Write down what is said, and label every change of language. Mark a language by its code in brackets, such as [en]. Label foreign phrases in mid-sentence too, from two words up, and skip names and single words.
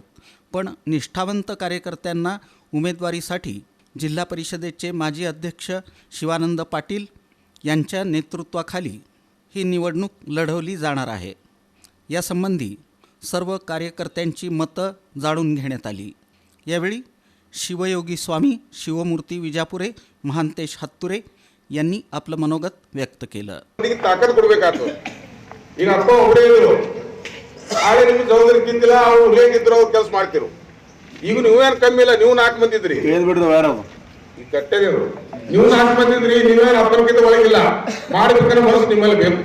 [mr] पण निष्ठावंत कार्यकर्त्यांना उमेदवारीसाठी जिल्हा परिषदेचे माजी अध्यक्ष शिवानंद पाटील यांच्या नेतृत्वाखाली ही निवडणूक लढवली जाणार आहे. यासंबंधी सर्व कार्यकर्त्यांची मतं जाणून घेण्यात आली. यावेळी शिवयोगी स्वामी, शिवमूर्ती विजापुरे, महांतेश हत्तुरे यांनी आपलं मनोगत व्यक्त केलं. [kn] ताकद ಕೊಡಬೇಕಾಗ್ತದೆ. ಈಗ ಅಪ್ಪ ಒಬ್ಬರೇ ಇದ್ರು, ಆಗ ನಿಮ್ಗೆ ಜವಾಬ್ದಾರಿ ತಿಂದಿಲ್ಲ, ಅವ್ರು ಹೇಗಿದ್ರು ಅವ್ರು ಕೆಲಸ ಮಾಡ್ತಿರು. ಈಗ ನೀವೇನು ಕಮ್ಮಿ ಇಲ್ಲ, ನೀವು 4 ಮಂದಿ ಇದ್ರಿ, ಈಗ ಕಟ್ಟೆದೇವ್ರು ನೀವು 4 ಮಂದಿ ಇದ್ರಿ, ನೀವೇನು ಅಪ್ಪನಕ್ಕಿಂತ ಒಳಗಿಲ್ಲ, ಮಾಡ್ಬೇಕಾದ್ರೆ ಮನಸ್ಸು ನಿಮ್ಮಲ್ಲಿ ಬೇಕು.